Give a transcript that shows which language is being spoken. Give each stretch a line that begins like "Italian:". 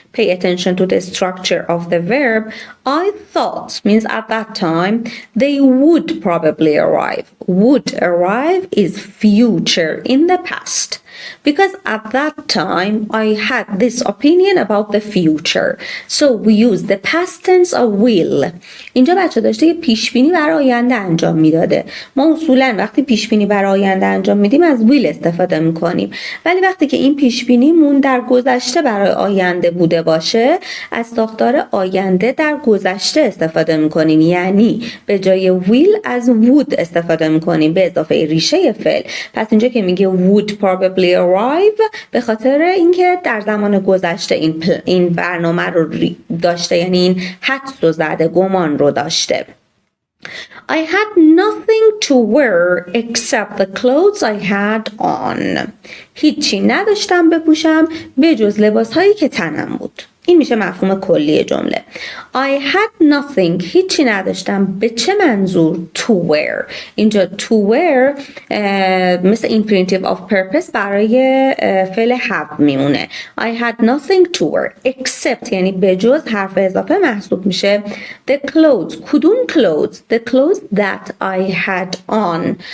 English: Pay attention to the structure of the verb. I thought means at that time they would probably arrive. Would arrive is future in the past. Because at that time I had this opinion about the future. So we use the past tense of will.
Persian: اینجا بچه داشته که پیش بینی برای آینده انجام میداده. ما اصولا وقتی پیش بینی برای آینده انجام میدیم از will استفاده میکنیم. ولی وقتی که این پیش بینیمون در گذشته برای آینده بوده باشه از ساختار آینده در گذشته گذشته استفاده میکنیم، یعنی به جای will از would استفاده میکنیم به اضافه ریشه فعل. پس اینجا که میگه
English: would probably arrive
Persian: به خاطر اینکه در زمان گذشته این برنامه رو داشته، یعنی این حدس رو زده، گمان رو داشته.
English: I had nothing to wear except the clothes I had on.
Persian: هیچی نداشتم بپوشم به جز لباسهایی که تنم بود. این میشه مفهوم کلی جمله.
English: I had nothing،
Persian: هیچی نداشتم. به چه منظور؟
English: To wear.
Persian: اینجا to wear مثل infinitive of purpose برای فعل have میمونه.
English: I had nothing to wear except
Persian: یعنی به جز حرف اضافه محسوب میشه
English: the clothes.
Persian: کدوم
English: clothes؟ The clothes that I had on.